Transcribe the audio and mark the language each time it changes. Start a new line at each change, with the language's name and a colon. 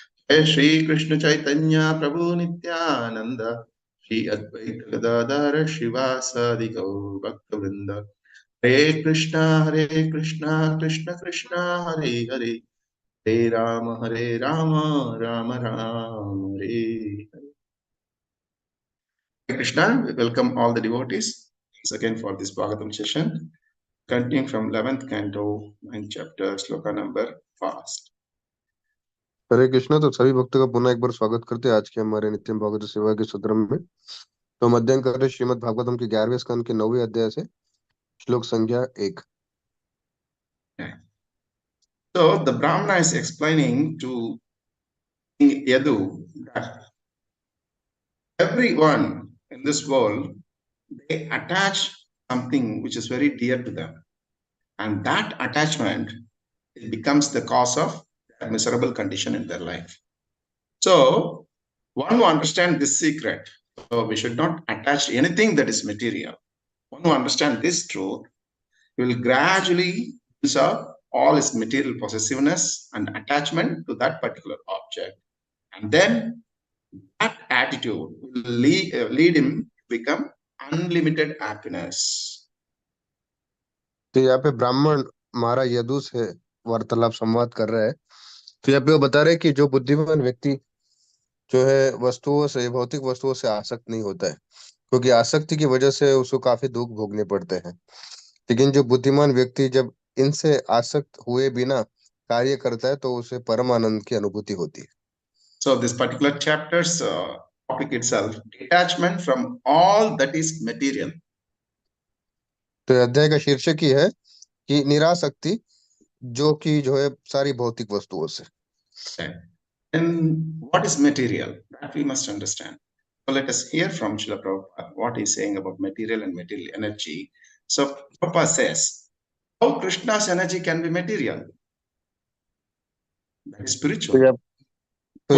Sanskrit: जय श्री कृष्ण चैतन्य प्रभु नित्यानंद श्री अद्वैत गदाधर श्रीवासादि गौर भक्तवृंद। हरे Krishna Krishna Krishna Hare Hare Hare Ram Ram Ram Hare Hare.
English: Krishna, we welcome all the devotees once again for this Bhagavatam session, continuing from 11th canto, 9th chapter, sloka number fast.
Sanskrit: हरे कृष्णा।
Hindi: तो सभी भक्तों का पुनः एक बार स्वागत करते हैं आज के हमारे नित्यम भागवत सेवा के सत्र में। तो हम अध्ययन कर रहे श्रीमद् भागवतम के 11वें स्कंद के 9वें अध्याय से श्लोक संख्या 1।
English: So the Brahmana is explaining to King Yadu that everyone in this world, they attach something which is very dear to them, and that attachment, it becomes the cause of their miserable condition in their life. So one who understands this secret, so we should not attach to anything that is material. One who understands this truth will gradually use up all his material possessiveness and attachment to that particular object, and then that attitude will lead him to become unlimited happiness.
Hindi: तो यहाँ पे ब्राह्मण महाराज यदु से वार्तालाप संवाद कर रहा है। तो यहाँ पे वो बता रहे हैं कि जो बुद्धिमान व्यक्ति जो है वस्तुओं से, भौतिक वस्तुओं से आसक्त नहीं होता है, क्योंकि आसक्ति की वजह से उसको काफी दुख भोगने पड़ते हैं। लेकिन जो बुद्धिमान व्यक्ति जब इनसे आसक्त हुए बिना कार्य करता है तो उसे परम आनंद की अनुभूति होती है।
English: So this particular chapter's topic itself, detachment from all that is material.
Hindi: तो अध्याय का शीर्षक ही है कि निरासक्ति, जो कि जो है सारी भौतिक वस्तुओं से।
English: And what is material? That we must understand. So let us hear from Srila Prabhupada what he is saying about material and material energy. So Prabhupada says, how Krishna's energy can be material? That is spiritual. तो So